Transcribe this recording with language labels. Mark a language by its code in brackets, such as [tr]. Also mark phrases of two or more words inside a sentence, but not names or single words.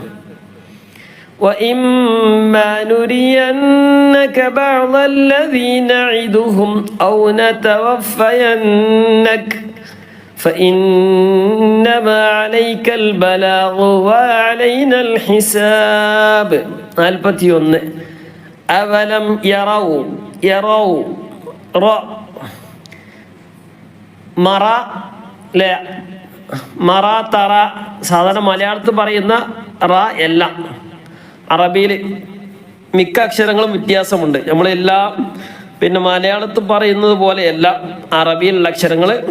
[ar] وإما نرينك بعض الذي نعدهم أو نتوفينك فإنما عليك البلاغ وعلينا الحساب. [ml] 41 [ar] أولم يروا [ml] മറ അല്ലേ, മറ തറ. സാധാരണ മലയാളത്തിൽ പറയുന്ന റ അല്ല, അറബിയിൽ മിക്ക അക്ഷരങ്ങളും വ്യത്യാസമുണ്ട്. നമ്മളെല്ലാം പിന്നെ മലയാളത്തിൽ പറയുന്നത് പോലെയല്ല അറബിയിലുള്ള അക്ഷരങ്ങൾ.